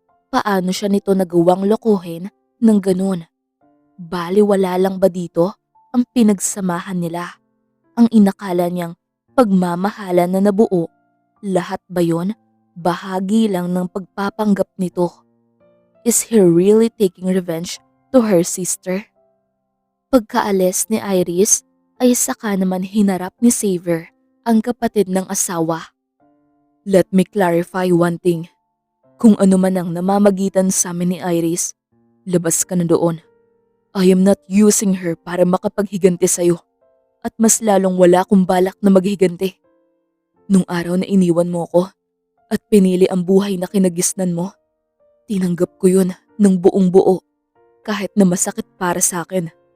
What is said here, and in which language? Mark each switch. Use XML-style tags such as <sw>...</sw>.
<tl>Paano siya nito nagawang lokohin ng ganun? Baliwala lang ba dito ang pinagsamahan nila? Ang inakala niyang pagmamahalan na nabuo, lahat ba yun bahagi lang ng pagpapanggap nito?</tl> <en>Is he really taking revenge to her sister?</en> <tl>Pagkaalis ni Iris ay saka naman hinarap ni Xavier ang kapatid ng asawa.</tl> <en>Let me clarify one thing.</en> <tl>Kung ano man ang namamagitan sa amin ni Iris, labas ka na doon.</tl> <en>I am not using her</en> <tl>para makapaghiganti sa'yo at mas lalong wala akong balak na maghiganti. Nung araw na iniwan mo ko at pinili ang buhay na kinagisnan mo, tinanggap ko yun ng buong buo kahit na masakit para sa akin.</tl>